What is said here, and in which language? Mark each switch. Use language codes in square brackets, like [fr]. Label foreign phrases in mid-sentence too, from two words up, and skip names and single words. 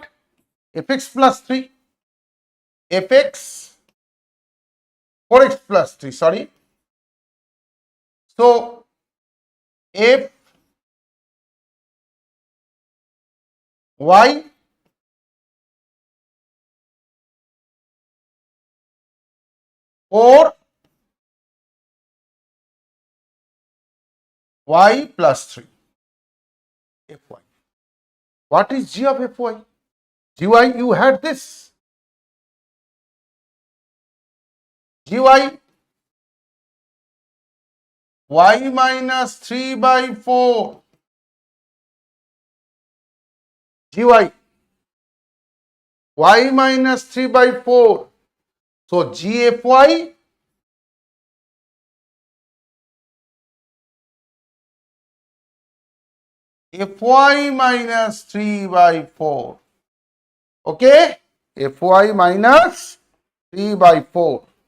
[en] Fx plus 3. Fx 4x plus 3, sorry. So f y or y plus 3 fy. What is g of fy? Gy, you had this. Gy y minus 3 by 4. Gy y minus 3 by 4. So gfy fy minus 3 by 4. Okay, fy minus 3 by 4.